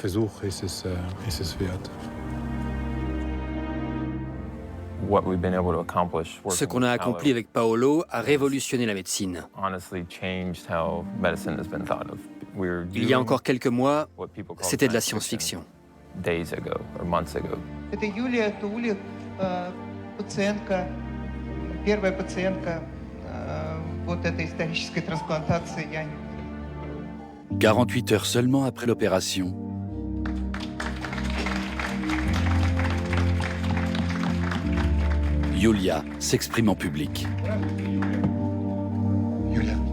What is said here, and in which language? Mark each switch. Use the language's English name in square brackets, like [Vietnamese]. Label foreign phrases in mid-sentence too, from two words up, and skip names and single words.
[French] Ce qu'on a accompli avec Paolo a révolutionné la médecine. Il y a encore quelques mois, c'était de la science-fiction. [Russian] Это Юлия Тулик, пациентка, первая пациентка вот этой исторической трансплантации. [French] 48 heures seulement après l'opération, Yulia s'exprime en public. [Russian] Юля.